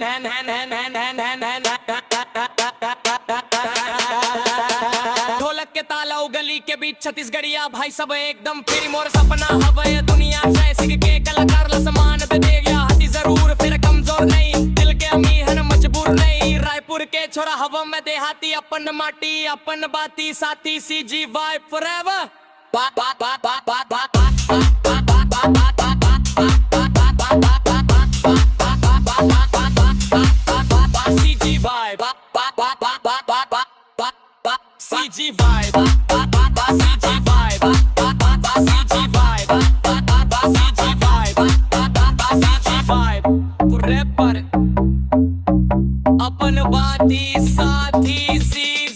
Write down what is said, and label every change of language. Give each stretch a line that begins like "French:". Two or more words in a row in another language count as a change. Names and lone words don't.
Chhattisgarhi: ढोलक के ताला गली के बीच छत्तीसगढ़िया भाई सब एकदम फिर मोर सपना हवे दुनिया जैसे के कलाकार ला समान पे दे गया हटी जरूर फिर कमजोर नहीं दिल के अमीर है मजबूर नहीं रायपुर के छोरा हवा में देहाती अपन माटी अपन बाती साथी
English: CG vibe forever CG vibe CG vibe, CG vibe, CG vibe, CG vibe, CG vibe,
Chhattisgarhi: पूरे पर अपन बाती साथी